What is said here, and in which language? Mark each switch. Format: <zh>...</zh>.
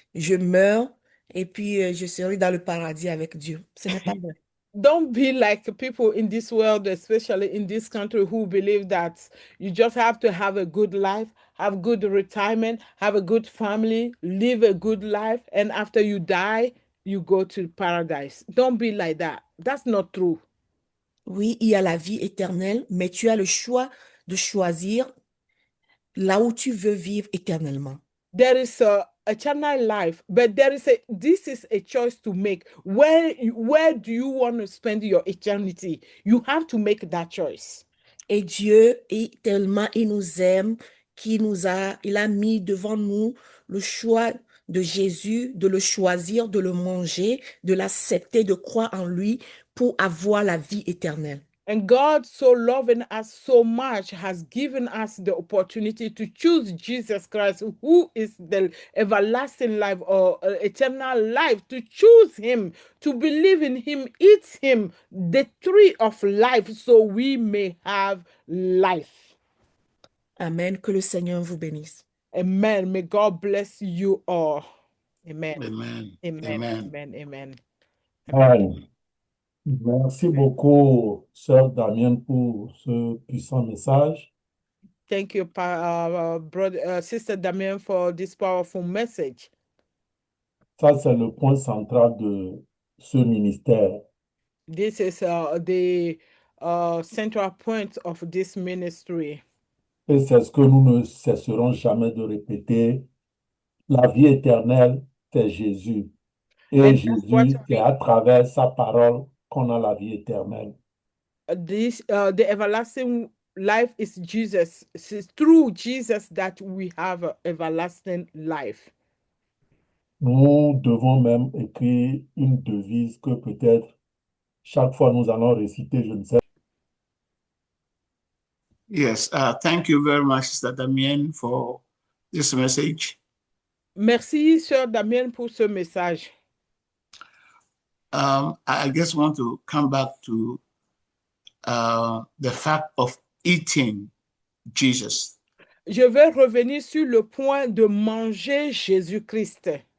<fr>Je meurs et puis je serai dans le paradis avec Dieu. Ce n'est pas vrai.</fr> <en>Don't be like people in this world, especially in this country, who believe that you just have to have a good life, have good retirement, have a good family, live a good life, and after you die, you go to paradise. Don't be like that. That's not true.</en> <fr>Oui, il y a la vie éternelle, mais tu as le choix de choisir là où tu veux vivre éternellement.</fr> <en>There is a eternal life, but this is a choice to make. Where do you want to spend your eternity? You have to make that choice.</en> <fr>Et Dieu est tellement, il nous aime, il a mis devant nous le choix de Jésus, de le choisir, de le manger, de l'accepter, de croire en lui pour avoir la vie éternelle.</fr> <en>And God, so loving us so much, has given us the opportunity to choose Jesus Christ, who is the everlasting life or eternal life, to choose Him, to believe in Him, eat Him, the tree of life, so we may have life. Amen.</en> <fr>Que le Seigneur vous bénisse.</fr> <en>Amen. May God bless you all. Amen. Amen. Amen. Amen. Amen. Amen. Amen.</en> <fr>Merci beaucoup, Sœur Damien, pour ce puissant message.</fr> <en>Thank you, brother, Sister Damien, for this powerful message.</en> <fr>Ça, c'est le point central de ce ministère.</fr> <en>This is the central point of this ministry.</en> <fr>Et c'est ce que nous ne cesserons jamais de répéter. La vie éternelle, c'est Jésus. Et</fr> <en>And that's what</en> <fr>Jésus, c'est à travers sa parole qu'on a la vie éternelle.</fr> <en>the everlasting life is Jesus. It's through Jesus that we have everlasting life.</en> <fr>Nous devons même écrire une devise que peut-être chaque fois nous allons réciter, je ne sais.</fr> <en>Yes, thank you very much, Sister Damien, for this message.</en> <fr>Merci, Sœur Damien, pour ce message.</fr> <en>I just want to come back to the fact of eating Jesus,</en> <fr>Je vais revenir sur le point de manger Jésus-Christ,</fr>